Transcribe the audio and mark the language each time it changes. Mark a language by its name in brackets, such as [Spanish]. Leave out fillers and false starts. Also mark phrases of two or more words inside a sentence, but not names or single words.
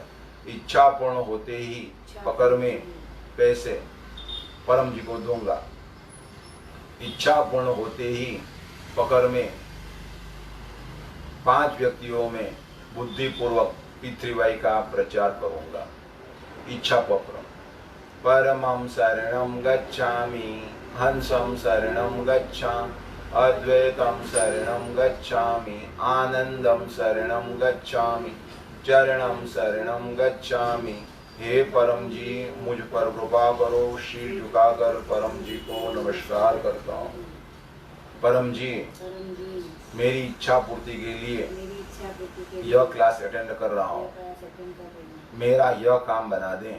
[Hindi] इच्छा पूर्ण होते ही पकड़ में पैसे परम जी को दूंगा। इच्छा पूर्ण होते ही पकड़ में 5 व्यक्तियों में बुद्धिपूर्वक पितृवाई का प्रचार करूंगा। इच्छा पत्र। [Pali] परमं शरणं गच्छामि, हंसं शरणं गच्छामि, अद्वैतं शरणं गच्छामि, आनंदं शरणं गच्छामि, चरणं शरणं गच्छामि। [Hindi] हे परम जी, मुझ पर कृपा करो। शीर झुकाकर परम जी को नमस्कार करता हूँ। परम जी, मेरी इच्छा पूर्ति के लिए यह [English] class attend [Hindi] कर रहा हूँ, मेरा यह काम बना दें।